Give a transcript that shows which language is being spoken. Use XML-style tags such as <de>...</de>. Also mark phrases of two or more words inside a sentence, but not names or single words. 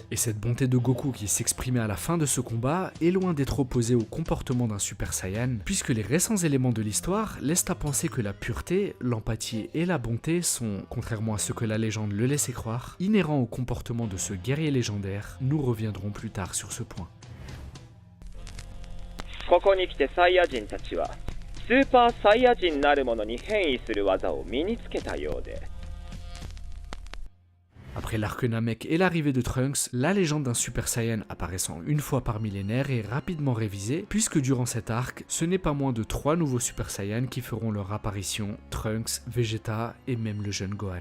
<fr>Et cette bonté de Goku qui s'exprimait à la fin de ce combat est loin d'être opposée au comportement d'un Super Saiyan, puisque les récents éléments de l'histoire laissent à penser que la pureté, l'empathie et la bonté sont, contrairement à ce que la légende le laissait croire, inhérents au comportement de ce guerrier légendaire. Nous reviendrons plus tard sur ce point.</fr> <ja>ここに来てサイヤ人たちはスーパーサイヤ人なるものに変異する技を身につけたようで</ja> <fr>Après l'arc Namek et l'arrivée de Trunks, la légende d'un Super Saiyan apparaissant une fois par millénaire est rapidement révisée, puisque durant cet arc, ce n'est pas moins de 3 nouveaux Super Saiyans qui feront leur apparition, Trunks, Vegeta et même le jeune Gohan.</fr>